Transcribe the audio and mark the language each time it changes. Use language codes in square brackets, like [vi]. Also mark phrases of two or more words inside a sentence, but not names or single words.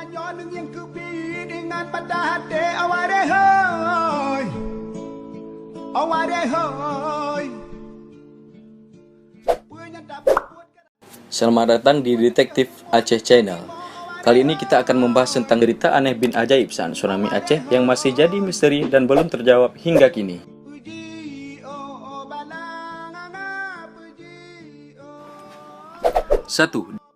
[id] นึงยังคือพี่ในงานประดาเดเอาไว้ได้เฮ้ยเอาไว้ได้เฮ้ย Selamat datang di Detektif Aceh Channel. Kali ini kita akan membahas tentang cerita aneh bin ajaib saat tsunami Aceh yang masih jadi misteri dan belum terjawab hingga kini. 1.